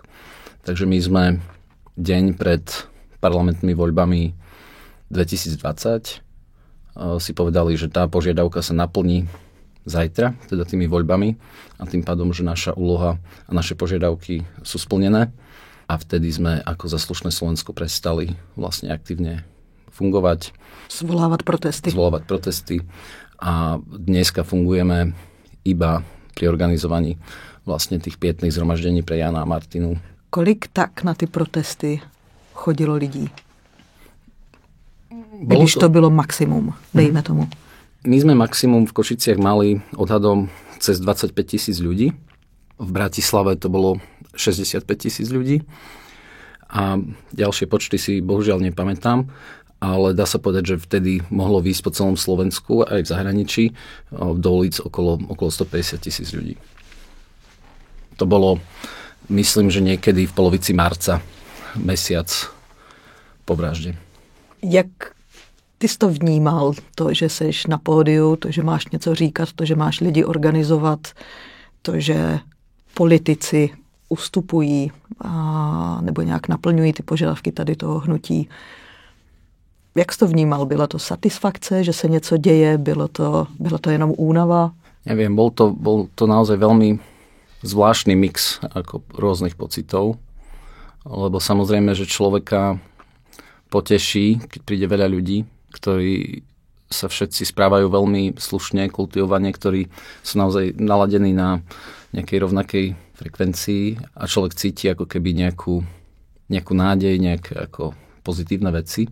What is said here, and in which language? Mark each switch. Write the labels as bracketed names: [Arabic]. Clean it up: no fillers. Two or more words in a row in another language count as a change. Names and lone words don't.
[Slovak] Takže my sme deň pred parlamentnými voľbami 2020 si povedali, že tá požiadavka sa naplní zajtra, teda tými voľbami a tým pádom, že naša úloha a naše požiadavky sú splnené a vtedy sme ako Za slušné Slovensko prestali vlastne aktívne fungovať. Zvolávať protesty. A dneska fungujeme iba pri organizovaní vlastne tých pietných zhromaždení pre Jána a Martinu. [Czech] Kolik tak na ty protesty chodilo lidí? Když to bylo maximum, dejme tomu. [Slovak] My sme maximum v Košiciach mali odhadom cez 25 000 ľudí. V Bratislave to bolo 65 000 ľudí. A ďalšie počty si bohužiaľ nepamätám, ale dá sa povedať, že vtedy mohlo výjsť po celom Slovensku aj v zahraničí do ulic okolo 150 000 ľudí. To bolo, myslím, že niekedy v polovici marca, mesiac po vražde. [Czech] Jak ty jsi to vnímal, to, že seš na pódiu, to, že máš něco říkat, to, že máš lidi organizovat, to, že politici ustupují nebo nějak naplňují ty požadavky tady toho hnutí. Jak jsi to vnímal? Byla to satisfakce, že se něco děje? Bylo to jenom únava? [Slovak] Neviem, bol to naozaj veľmi zvláštny mix ako rôznych pocitov, lebo samozrejme, že človeka poteší, keď príde veľa ľudí, ktorí sa všetci správajú veľmi slušne, kultivovane, ktorí sú naozaj naladení na nejakej rovnakej frekvencii a človek cíti ako keby nejakú nádej, nejaké ako pozitívne veci.